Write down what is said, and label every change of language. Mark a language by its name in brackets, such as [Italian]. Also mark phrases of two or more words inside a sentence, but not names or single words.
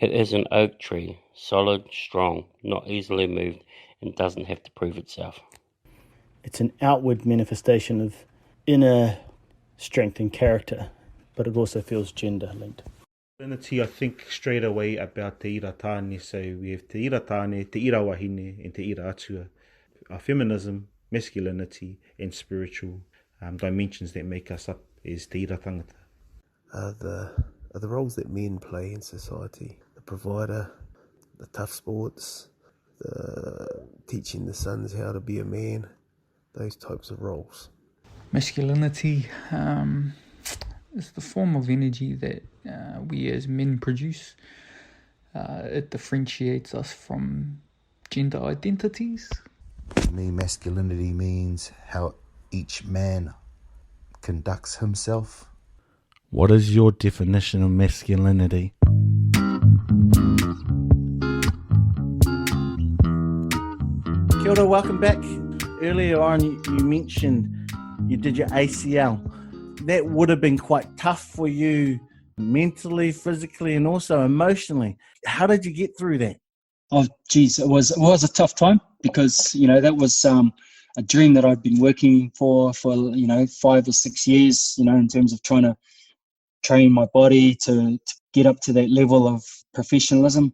[English] It is an oak tree, solid, strong, not easily moved, and doesn't have to prove itself. It's an outward manifestation of inner strength and character, but it also feels gender linked. Masculinity, I think straight away about [Māori] te ira tāne. [English] So we have [Māori] te ira tāne, te ira wahine, [English] and [Māori] te ira atua. [English] Our feminism, masculinity, and spiritual dimensions that make us up is [Māori] te ira tangata. [English] The roles that men play in society, the provider, the tough sports, the teaching the sons how to be a man, those types of roles. Masculinity is the form of energy that we as men produce. It differentiates us from gender identities. For me, masculinity means how each man conducts himself. What is your definition of masculinity? [Māori] Kia ora, [English] welcome back. Earlier on, you mentioned you did your ACL. That would have been quite tough for you mentally, physically, and also emotionally. How did you get through that? Oh, geez, it was a tough time because, that was a dream that I'd been working for 5 or 6 years, in terms of trying to train my body to get up to that level of professionalism.